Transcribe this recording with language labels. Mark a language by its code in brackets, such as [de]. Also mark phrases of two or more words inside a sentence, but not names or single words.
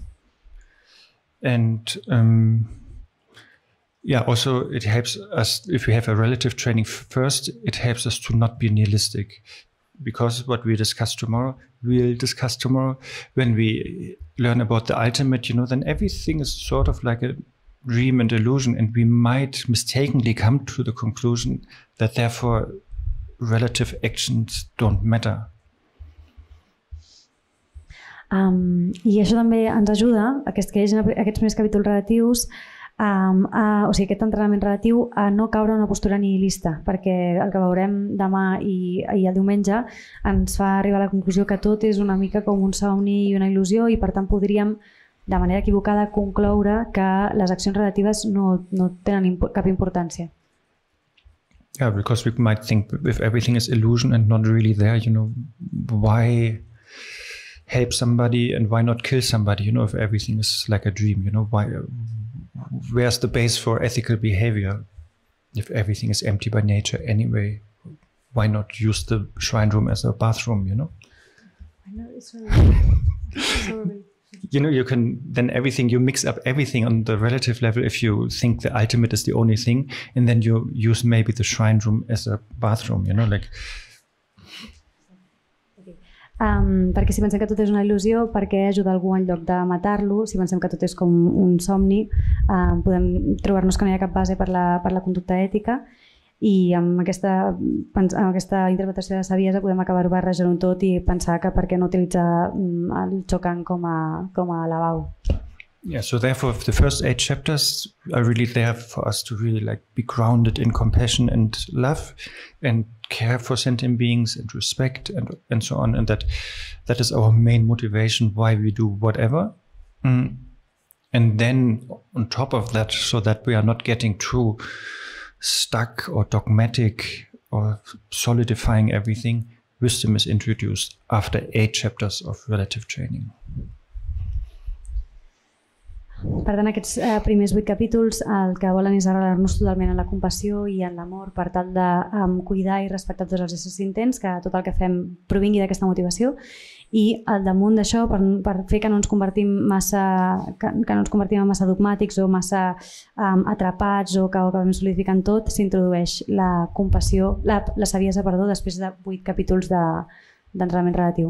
[en] And also it helps us, if we have a relative training first, it helps us to not be nihilistic. Because what we discuss tomorrow, we'll discuss tomorrow. When we learn about the ultimate, then everything is sort of like a dream and illusion, and we might mistakenly come to the conclusion that therefore relative actions don't matter. [ca] I això també ens ajuda, aquests primers capítols relatius, o sigui, aquest entrenament relatiu, a no caure en una postura nihilista, perquè el que veurem demà i el diumenge ens fa arribar a la conclusió que tot és una mica com un somni i una il·lusió i per tant podríem, de manera equivocada, concloure que les accions relatives no tenen cap importància. [en] Yeah, because we might think if everything is illusion and not really there, why help somebody and why not kill somebody, if everything is like a dream, where's the base for ethical behavior? If everything is empty by nature anyway, why not use the shrine room as a bathroom, I know, it's really you can then you mix up everything on the relative level if you think the ultimate is the only thing, and then you use maybe the shrine room as a bathroom, [ca] perquè si pensem que tot és una il·lusió, per què ajudar algú en lloc de matar-lo? Si pensem que tot és com un somni, podem trobar-nos que no hi ha cap base per la conducta ètica i amb aquesta interpretació de saviesa podem acabar barrejant tot i pensar que per què no utilitzar el Chokan com a lavabo. [en] Yeah, so therefore the first 8 chapters are really there for us to really be grounded in compassion and love and care for sentient beings and respect and so on, and that is our main motivation why we do whatever. And then on top of that, so that we are not getting too stuck or dogmatic or solidifying everything, wisdom is introduced after 8 chapters of relative training. [ca] Per tant, aquests primers 8 capítols el que volen és arrelar-nos totalment en la compassió i en l'amor per tal de cuidar i respectar tots els éssers sentents, que tot el que fem provingui d'aquesta motivació i al damunt d'això, per fer que no ens convertim en massa dogmàtics o massa atrapats o que acabem solidificant tot, s'introdueix la compassió, la saviesa, després de 8 capítols d'entrenament relatiu.